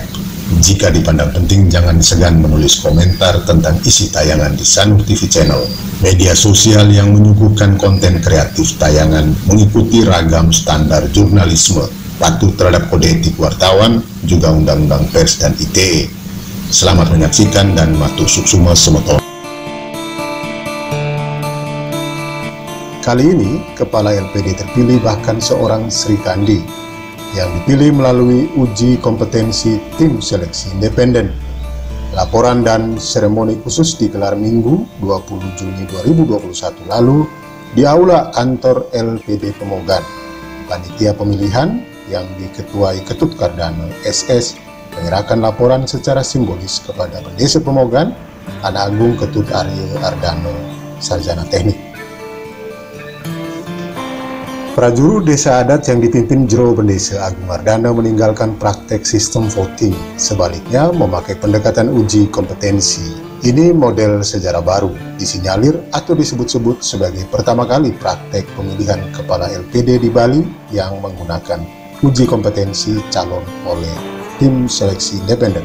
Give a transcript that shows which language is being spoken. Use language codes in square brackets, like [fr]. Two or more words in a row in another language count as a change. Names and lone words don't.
[id] Jika dipandang penting, jangan segan menulis komentar tentang isi tayangan di Sanur TV Channel. Media sosial yang menyuguhkan konten kreatif tayangan mengikuti ragam standar jurnalisme, patuh terhadap kode etik wartawan, juga Undang-Undang Pers dan ITE. Selamat menyaksikan dan [ban] matur suksuma semoto. [id] Kali ini, Kepala LPD terpilih bahkan seorang Sri Kandi, yang dipilih melalui uji kompetensi tim seleksi independen. Laporan dan seremoni khusus digelar Minggu 20 Juni 2021 lalu di Aula Kantor LPD Pemogan. Panitia pemilihan yang diketuai Ketut Kardano SS menyerahkan laporan secara simbolis kepada Pendesa Pemogan, Anak Agung Ketut Aryo Ardano, Sarjana Teknik. Prajurut Desa Adat yang dipimpin Jero Pendesa Agung Ardano meninggalkan praktek sistem voting, sebaliknya memakai pendekatan uji kompetensi. Ini model sejarah baru, disinyalir atau disebut-sebut sebagai pertama kali praktek pemilihan kepala LPD di Bali yang menggunakan uji kompetensi calon oleh tim seleksi independen.